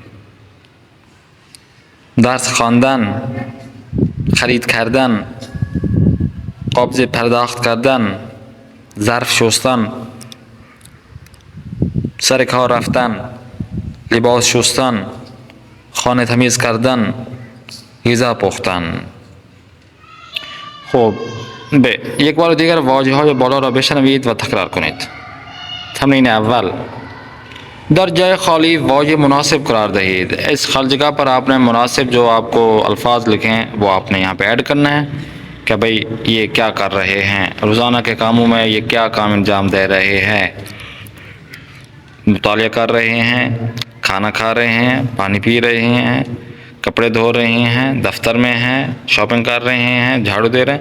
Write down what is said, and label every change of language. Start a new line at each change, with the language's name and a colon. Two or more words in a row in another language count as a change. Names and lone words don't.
Persian: درس خواندن، خرید کردن، قبض پرداخت کردن، ظرف شستن، سر کار رفتن، لباس شستن، خانه تمیز کردن، غذا پختن. خب یک بار دیگر واژه های بالا را بشنوید و تکرار کنید. تمرین اول، در جای خالی واژه مناسب قرار दहीद.
Urdu: اس خالی جگہ پر آپ نے مناسب جو آپ کو الفاظ لکھے ہیں وہ آپ نے یہاں پہ ایڈ کرنا ہے کہ بھائی یہ کیا کر رہے ہیں، روزانہ کے کاموں میں یہ کیا کام انجام دے رہے ہیں. مطالعہ کر رہے ہیں، کھانا کھا رہے ہیں، پانی پی رہے ہیں، کپڑے دھو رہے ہیں، دفتر میں ہیں، شاپنگ کر رہے ہیں، جھاڑو دے رہے ہیں.